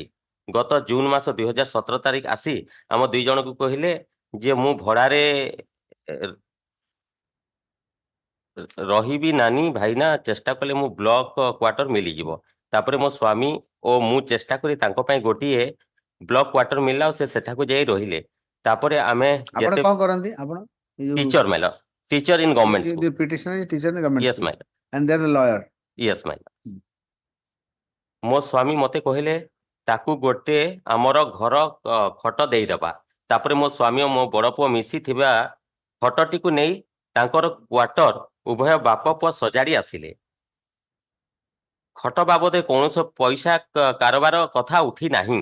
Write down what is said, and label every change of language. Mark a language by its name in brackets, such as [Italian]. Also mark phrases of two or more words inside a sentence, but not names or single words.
[Odia] ଗତ ଜୁନ ମାସ 2017 ତାରିଖ ଆସି ଆମ ଦୁଇ ଜଣଙ୍କୁ କହିଲେ ଯେ ମୁଁ ଭଡ଼ାରେ ରହିବି ନାନୀ ଭାଇନା ଚେଷ୍ଟା କଲେ ମୁଁ [English] block quarter [Odia] ମିଳିଯିବ। ତାପରେ ମୋ ସ୍ୱାମୀ ଓ ମୁଁ ଚେଷ୍ଟା କରି ତାଙ୍କ ପାଇଁ ଗୋଟିଏ [English] block quarter [Odia] ମିଳିଲା ଆଉ ସେ ସେଠାକୁ ଯାଇ ରହିଲେ। ତାପରେ ଆମେ ଆପଣ କଣ କରନ୍ତି ଆପଣ? [English] teacher my lord, teacher in government school. The petitioner is teacher in the government Yes, school. my lord. And they are the lawyer. Yes, my lord. [Odia] ମୋ ସ୍ୱାମୀ ମତେ କହିଲେ ତାକୁ ଗୋଟେ ଆମର ଘର ଖଟ ଦେଇଦେବା। ତାପରେ ମୋ ସ୍ୱାମୀ ଓ ମୋ ବଡ଼ ପୁଅ ମିଶିଥିବା ଖଟଟିକୁ ନେଇ ତାଙ୍କର କ୍ୱାର୍ଟର ଉଭୟ ବାପ ପୁଅ ସଜାଡ଼ି ଆସିଲେ। ଖଟ ବାବଦରେ କୌଣସି ପଇସା କାରବାର କଥା ଉଠି ନାହିଁ।